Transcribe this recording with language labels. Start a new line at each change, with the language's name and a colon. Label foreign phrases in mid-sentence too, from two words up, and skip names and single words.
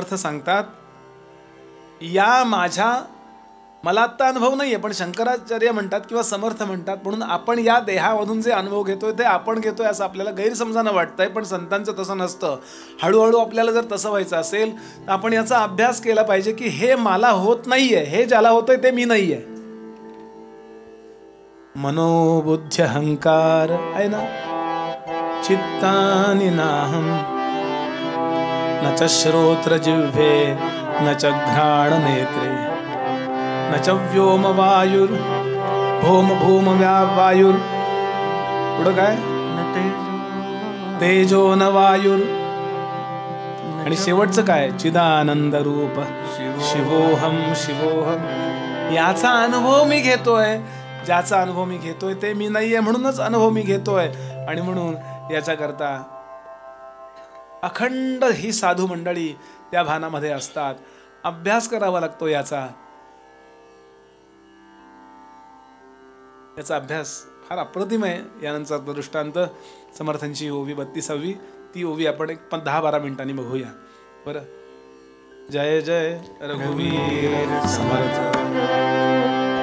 Marathi: समर्थ सांगतात, या माझ्या मला आत्ता अनुभव नाहीये, पण शंकराचार्य म्हणतात किंवा समर्थ म्हणतात, म्हणून आपण या देहामधून जे अनुभव घेतोय ते आपण घेतोय असं आपल्याला गैरसमजानं वाटतंय, पण संतांचं तसं नसतं. हळूहळू आपल्याला जर तसं व्हायचं असेल तर आपण याचा अभ्यास केला पाहिजे की हे मला होत नाहीये, हे ज्याला होतंय ते मी नाहीये. मनोबुद्धी अहंकार आहे ना,
Sanskrit: चित्तानि नाहम न च श्रोत्र जिह्वे न च घ्राण नेत्रे न च व्योम वायुर भौम भूम वायुर,
Marathi: पुढं काय
Sanskrit: तेजो न वायुर,
Marathi: आणि शेवटचं काय
Sanskrit: चिदानंद रूप शिवोहम शिवोहम.
Marathi: याचा अनुभव मी घेतोय, ज्याचा अनुभव मी घेतोय ते मी नाहीये, म्हणूनच अनुभव मी घेतोय. आणि म्हणून याच्याकरता अखंड ही साधू मंडळी त्या भानामध्ये असतात. अभ्यास करावा लागतो याचा अभ्यास फार अप्रतिम आहे. यानंतरचा दृष्टांत समर्थांची ओवी 32वी, ती ओवी आपण एक 10-12 मिनिटांनी बघूया. बरं. जय जय रघुवीर समर्थ.